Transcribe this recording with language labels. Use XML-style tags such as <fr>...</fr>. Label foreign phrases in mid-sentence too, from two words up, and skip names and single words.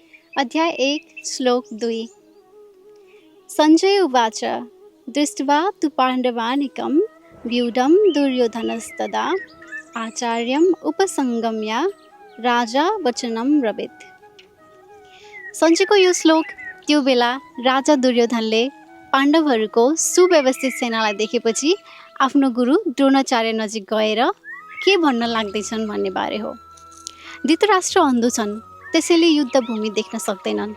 <sa>अध्याय 1 श्लोक 2 सञ्जय उवाच दृष्ट्वा तु पाण्डवानीकं व्यूढं दुर्योधनस्तदा आचार्यम् उपसङ्गम्य राजा वचनं ब्रवीत्।</sa> <ne>सञ्जयको यो श्लोक त्यो बेला राजा दुर्योधनले पाण्डवहरूको सुव्यवस्थित सेनालाई देखेपछि आफ्नो गुरु द्रोणाचार्य नजिक गएर के भन्न लाग्दैछन् भन्ने बारे हो। धृतराष्ट्र अन्धो छन्, त्यसैले युद्ध भूमि देख्न सक्दैनन्।</ne>